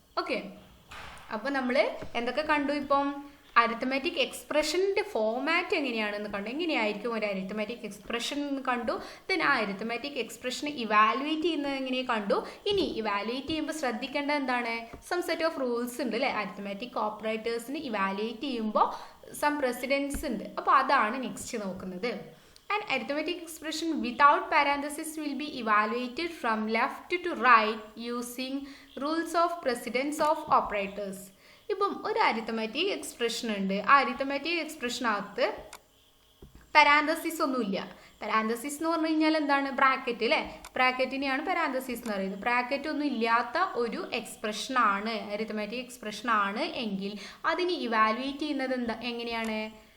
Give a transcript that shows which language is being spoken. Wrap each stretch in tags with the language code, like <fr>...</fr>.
<ml>Okay, അപ്പോൾ നമ്മൾ എന്തൊക്കെ കണ്ടു? ഇപ്പം അരിത്തമാറ്റിക് എക്സ്പ്രഷൻ്റെ ഫോമാറ്റ് എങ്ങനെയാണെന്ന് കണ്ടു, എങ്ങനെയായിരിക്കും ഒരു അരിത്തമാറ്റിക് എക്സ്പ്രഷൻ എന്ന് കണ്ടു. ദെൻ ആ അരിത്തമാറ്റിക് എക്സ്പ്രഷനെ ഇവാലുവേറ്റ് ചെയ്യുന്നത് എങ്ങനെ കണ്ടു. ഇനി ഇവാലുവേറ്റ് ചെയ്യുമ്പോൾ ശ്രദ്ധിക്കേണ്ട എന്താണ്,</ml> <en>some set of rules</en> <ml>ഉണ്ട് അല്ലേ? അരിത്തമാറ്റിക് ഓപ്പറേറ്റേഴ്സിന് ഇവാലുവേറ്റ് ചെയ്യുമ്പോൾ സം പ്രസിഡൻസ് ഉണ്ട്. അപ്പോൾ അതാണ് നെക്സ്റ്റ് നോക്കുന്നത്.</ml> <en>An arithmetic expression without parenthesis will be evaluated from left to right using rules of precedence of operators.</en> <ml>ഇപ്പം ഒരു അരിത്തമാറ്റിക് എക്സ്പ്രഷൻ ഉണ്ട്. ആ അരിത്തമാറ്റിക് എക്സ്പ്രഷനകത്ത് പാരാന്തസിസ് ഒന്നുമില്ല. പാരാന്തസിസ് എന്ന് പറഞ്ഞു കഴിഞ്ഞാൽ എന്താണ്, ബ്രാക്കറ്റ് അല്ലേ? ബ്രാക്കറ്റിനെയാണ് പാരാന്തസിസ് എന്ന് പറയുന്നത്. ബ്രാക്കറ്റ് ഒന്നും ഇല്ലാത്ത ഒരു എക്സ്പ്രഷൻ ആണ്, അരിത്തമാറ്റിക് എക്സ്പ്രഷൻ ആണ് എങ്കിൽ അതിന് ഇവാലുവേറ്റ് ചെയ്യുന്നത് എങ്ങനെയാണ്?</ml>